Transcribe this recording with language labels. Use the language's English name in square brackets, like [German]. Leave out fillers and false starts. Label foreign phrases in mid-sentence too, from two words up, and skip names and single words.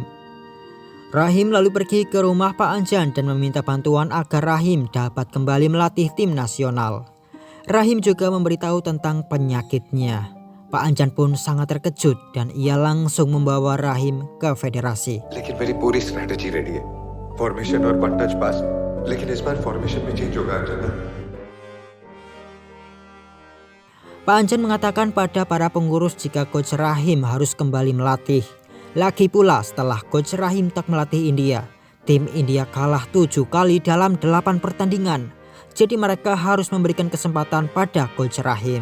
[Indonesian] Rahim lalu pergi ke rumah Pak Anjan dan meminta bantuan agar Rahim dapat kembali melatih tim nasional. Rahim juga memberitahu tentang penyakitnya. Pak Anjan pun sangat terkejut dan ia langsung membawa Rahim ke federasi. [Hindi] लेकिन मेरी पूरी [English] strategy ready [Hindi] है फॉर्मेशन और [English] one touch pass [Hindi] लेकिन इस बार फॉर्मेशन में चेंज होगा अंजना [Indonesian] Pak Anjan mengatakan pada para pengurus jika Coach Rahim harus kembali melatih. Lagi pula setelah Coach Rahim tak melatih India, tim India kalah 7 kali dalam 8 pertandingan. Jadi mereka harus memberikan kesempatan pada Coach Rahim.